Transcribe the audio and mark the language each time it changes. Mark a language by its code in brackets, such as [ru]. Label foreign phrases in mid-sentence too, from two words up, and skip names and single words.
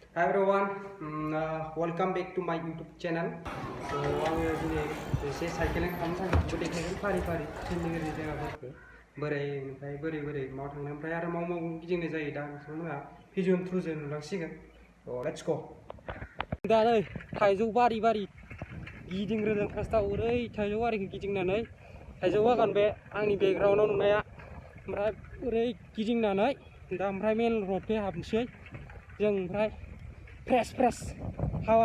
[en] Hi everyone, welcome back to my YouTube channel. [brx] So आङो दिनै एसे साइकेलिं खालामनो थांदों देखायगोन फारि चन्डीगढ़नि जायगाफोरखौ बोरै माव थांनो ओमफ्राय आरो माव गिदिंनाय जायो दा नोंथांमोनहा भिडिअ थ्रुजों नुलांसिगोन। [en] So let's go. [brx] दा नै थाइजौ बारि गिदिंग्रोदों फार्स्टआव ओरै थाइजौ बारिखौ गिदिंनानै थाइजौ बागान बे आंनि बेकग्राउन्डआव नुनाया ओमफ्राय ओरै गिदिंनानै दा ओमफ्राय मेन रडखै हाबनोसै जों ओमफ्राय फ्रेस हावा